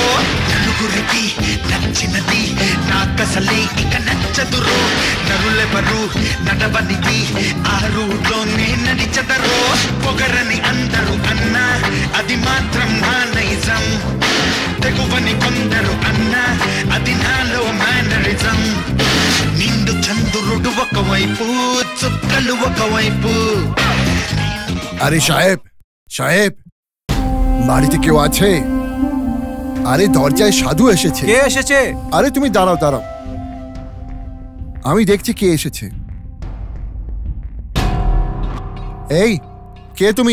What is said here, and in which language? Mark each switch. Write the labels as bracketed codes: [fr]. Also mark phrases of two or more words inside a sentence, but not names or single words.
[te] నలుగురికి నచ్చినది నాకసలే ఇక నచ్చదురో నరులెవరు నడవనిది ఆ రూట్లోనే నడిచదరో పొగరని అందరూ అన్నా అది మాత్రం నా నైజం తెగువని కొందరు అన్నా అది నాలో మేనరిజం నిండు చంద్రుడు ఒకవైపు చుక్కలు ఒకవైపు। [bn] আরে সাহেব, সাহেব বাড়িতে কেউ আছে? আরে দরজায় সাধু এসেছে। কে এসেছে? আরে তুমি দাঁড়াও দাঁড়াও, আমি দেখছি কে এসেছে। এই কে তুমি?